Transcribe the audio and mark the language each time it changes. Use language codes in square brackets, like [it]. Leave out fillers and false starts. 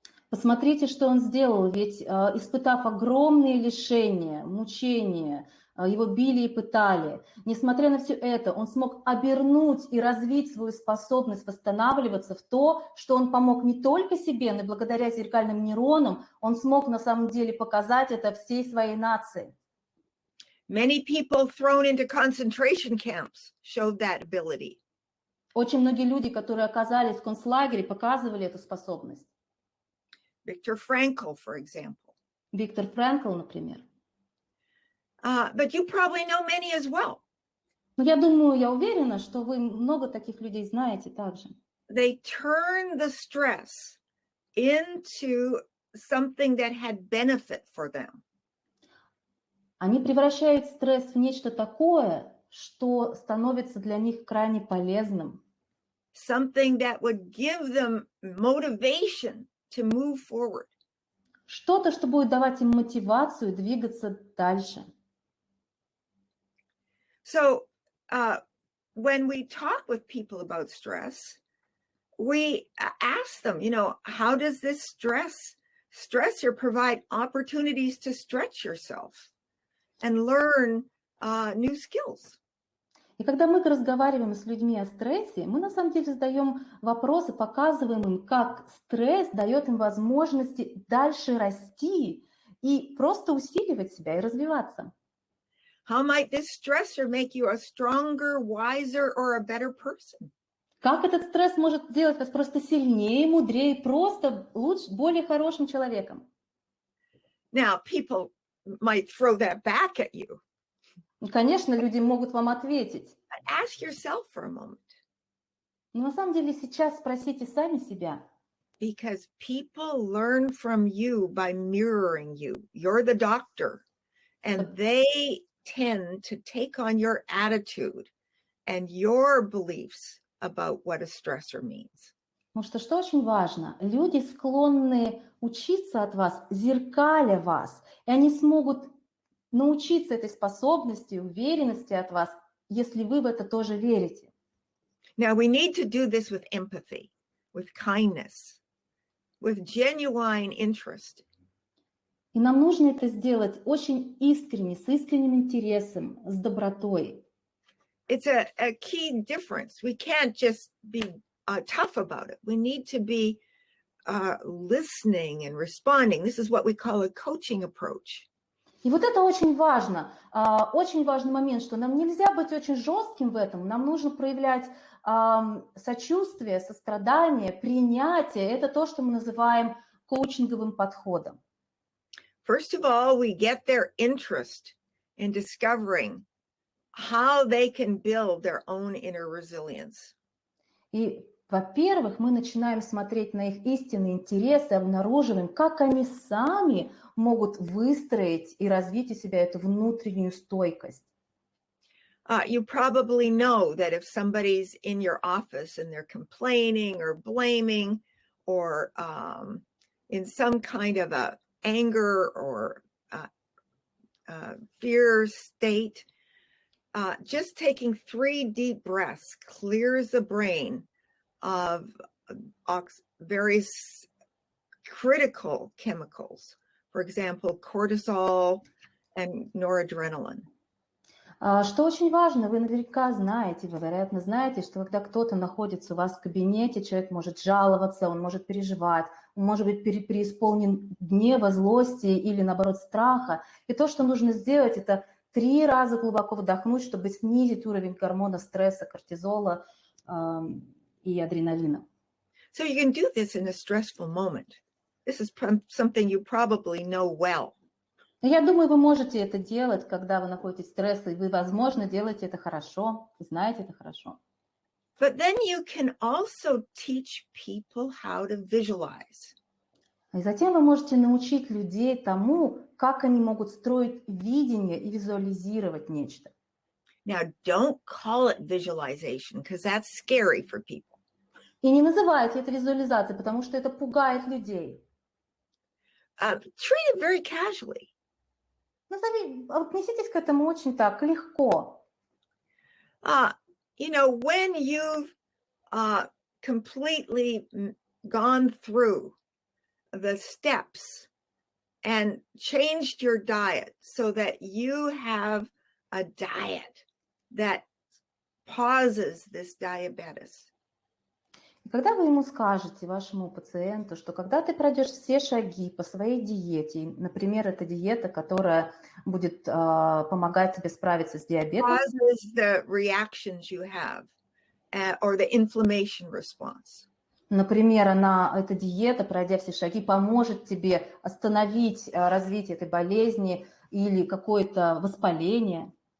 [ru] Посмотрите, что он сделал, ведь испытав огромные лишения, мучения, его били и пытали. Несмотря на все это, он смог обернуть и развить свою способность восстанавливаться в то, что он помог не только себе, но и благодаря зеркальным нейронам он смог на самом деле показать это всей своей нации. [en] Many people thrown into concentration camps showed that ability. [ru] Очень многие люди, которые оказались в концлагере, показывали эту способность. [en] Viktor Frankl, for example. [ru] Виктор Франкл, например. [en] But you probably know many as well. [ru] Но я думаю, я уверена, что вы много таких людей знаете также. [en] They turn the stress into something that had benefit for them. [ru] Они превращают стресс в нечто такое, что становится для них крайне полезным. [en] Something that would give them motivation to move forward. [ru] Что-то, что будет давать им мотивацию двигаться дальше. [en] So when we talk with people about stress, we ask them, how does this stressor provide opportunities to stretch yourself and learn new skills? [ru] И когда мы разговариваем с людьми о стрессе, мы на самом деле задаем вопросы, показываем им, как стресс дает им возможности дальше расти и просто усиливать себя и развиваться. [en] How might this stressor make you a stronger, wiser, or a better person? [ru] Как этот стресс может сделать вас просто сильнее, мудрее, просто лучше, более хорошим человеком? [en] Now, people might throw that back at you. [ru] И, конечно, люди могут вам ответить. [en] Ask yourself for a moment. [ru] Но на самом деле сейчас спросите сами себя. [en] Because people learn from you by mirroring you. You're the doctor. And they tend to take on your attitude and your beliefs about what a stressor means. [ru] Потому что очень важно, люди склонны учиться от вас, зеркаля вас, и они смогут научиться этой способности, уверенности от вас, если вы в это тоже верите. [en] Now, we need to do this with empathy, with kindness, with genuine interest. [ru] И нам нужно это сделать очень искренне, с искренним интересом, с добротой. [en] It's a key difference. We can't just be tough about it. We need to be listening and responding. This is what we call a coaching approach. [ru] И вот это очень важный момент, что нам нельзя быть очень жестким в этом, нам нужно проявлять сочувствие, сострадание, принятие. Это то, что мы называем коучинговым подходом. [en] First of all, we get their interest in discovering how they can build their own inner resilience. [ru] И, во-первых, мы начинаем смотреть на их истинные интересы, обнаруживаем, как они сами могут выстроить и развить у себя эту внутреннюю стойкость. [en] You probably know that if somebody's in your office and they're complaining or blaming or in some kind of a anger or fear state, just taking 3 deep breaths clears the brain of various critical chemicals, for example, cortisol and noradrenaline. [ru] Что очень важно, вы наверняка знаете, вы, вероятно, знаете, что когда кто-то находится у вас в кабинете, человек может жаловаться, он может переживать, он может быть преисполнен гнева, злости или, наоборот, страха. И то, что нужно сделать, это 3 раза глубоко вдохнуть, чтобы снизить уровень гормона стресса, кортизола и адреналина. [en] So you can do this in a stressful moment. This is something you probably know well. [ru] Я думаю, вы можете это делать, когда вы находитесь в стрессе, и вы, возможно, делаете это хорошо, знаете это хорошо. [en] But then you can also teach people how to visualize. [ru] И затем вы можете научить людей тому, как они могут строить видение и визуализировать нечто. [en] Now, don't call it visualization, because that's scary for people. [ru] И не называйте это визуализацией, потому что это пугает людей. [en] Treat it very casually. [ru] Отнеситесь к этому очень так, легко. [en] When you've completely gone through the steps and changed your diet so that you have a diet that pauses this diabetes. [ru] И когда вы ему скажете, вашему пациенту, что когда ты пройдешь все шаги по своей диете, например, это диета, которая будет помогать тебе справиться с диабетом, [en] Pauses the reactions you have or the inflammation response. [ru] например, эта диета, пройдя все шаги, поможет тебе остановить развитие этой болезни или какое-то воспаление.